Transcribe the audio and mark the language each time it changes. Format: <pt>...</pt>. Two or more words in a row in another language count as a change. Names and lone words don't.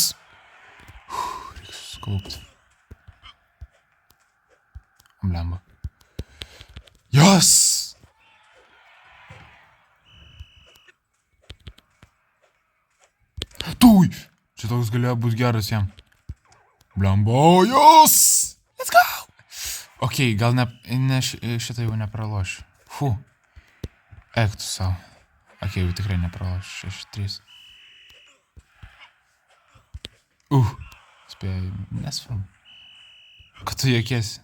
<lt>Reikia suskaupti. Blemba.</lt> <en>Yes! Tui!</en> <lt>Čia toks galėjo būti geras jam. Blemba,</lt> <en>yes! Let's go!</en> <lt>Ok, gal šitą jau nepralošiu. Fu. Eik tu savo. Ok, jau tikrai nepralošiu. 6-3. Spėjau. Nesvarbu. Kad tu juokiesi?</lt>